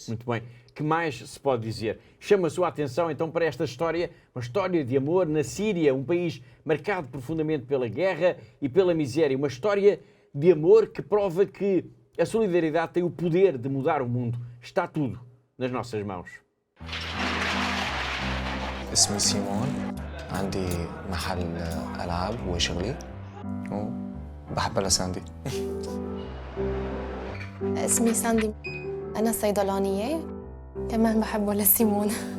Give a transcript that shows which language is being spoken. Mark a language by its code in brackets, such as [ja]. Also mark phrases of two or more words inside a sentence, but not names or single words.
[pt] Muito bem. Que mais se pode dizer? Chama a sua atenção, então, para esta história, uma história de amor na Síria, um país marcado profundamente pela guerra e pela miséria. Uma história de amor que prova que a solidariedade tem o poder de mudar o mundo. Está tudo nas nossas mãos. [ar] اسمي سيمون عندي محل ألعاب وشغلي وبحب لساندي. اسمي ساندي، أنا صيدلانية، كمان بحبه لسيمون.